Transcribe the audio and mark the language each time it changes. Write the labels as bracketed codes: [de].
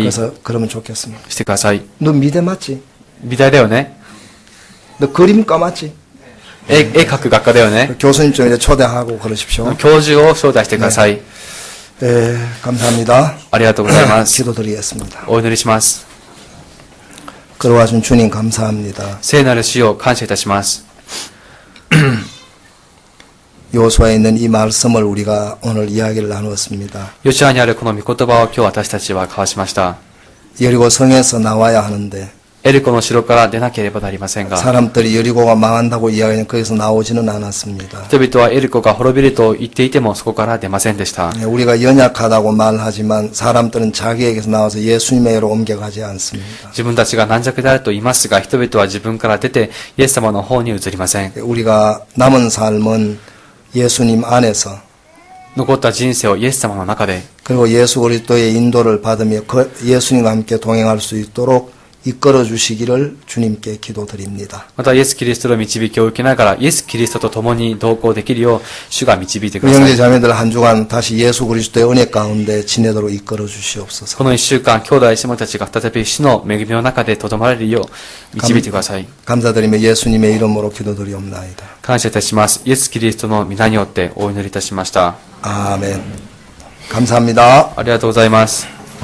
[ko] 그래서 그러면 좋겠습니다. [ja] してください。 [ko] 너 미대 맞지? [ja] 美大だよね。 [ko] 너 그림과 맞지? [ja] 絵描く学科だよね。 [ko] 교수님 좀 이제 초대하고 그러십시오. [ja] 教授を招待してください。 [ko] 네, 감사합니다. [ja] ありがとうございます。 [ko] 기도드리겠습니다. [ja] お祈りします。 [ko] 걸어와준 주님 감사합니다. [ja] 聖なる主を感謝いたします。 [ko] 요수아에 있는 이 말씀을 우리가 오늘 이야기를 나누었습니다. [ja] ヨシュアにあるこの御言葉を今日私たちは交わしました。 [ko] 여리고 성에서 나와야 하는데 [ja] エリコの城から出なければなりませんが、 [ko] 사람들이 여리고가 망한다고 이야기하는 거기서 나오지는 않았습니다. [ja] 人々はエリコが滅びると言っていてもそこから出ませんでした。 [ko] 우리가 연약하다고 말하지만 사람들은 자기에게서 나와서 예수님에게로 옮겨가지 않습니다. [ja] 自分たちが軟弱であると言いますが、人々は自分から出てイエス様の方に移りません。 [ko] 우리가 남은 삶은 예수님 안에서 [ja] 残った人生をイエス様の中で、 [ko] 그리고 예수 그리스도의 인도를 받으며 예수님과 함께 동행할 수 있도록 이끌어 주시기를 주님께 기도드립니다. [ja] またイエス・キリストの導きを受けながらイエス・キリストと共に同行できるよう主が導いてください。 [ko] 형제 자매들 한 주간 다시 예수 그리스도의 은혜 가운데 지내도록 이끌어 주시옵소서. [ja] この一週間、兄弟姉妹たちが再び主の恵みの中でとどまれるよう導いてください。 [ko] 감사드리며 예수님의 이름으로 기도드리옵나이다. [ja] 感謝いたします。イエス・キリストの皆によってお祈りいたしました。 [ko] 아멘. 감사합니다. [ja] ありがとうございます。